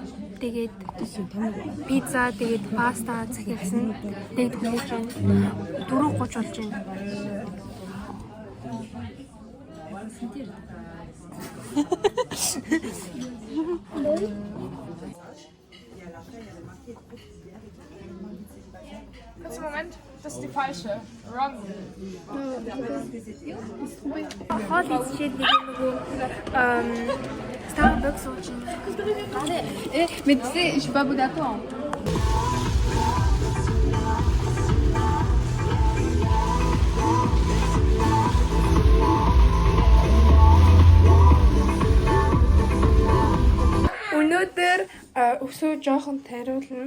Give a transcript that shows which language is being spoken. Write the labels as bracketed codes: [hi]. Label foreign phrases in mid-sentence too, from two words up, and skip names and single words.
[mn] Тэгээд пицца, тэгээд паста захиалсан. Тэгээд хүлээж байна. 4:30 болж байна. [de] Kurzen Moment, das ist die falsche. [en] Wrong. [mn] Хоол идчихэд нөгөө Starbucks ууж байна. [fr] Mais tu sais, je suis pas bon d'accord. [mn] Өнөөдөр өсөө жоохон тариулна.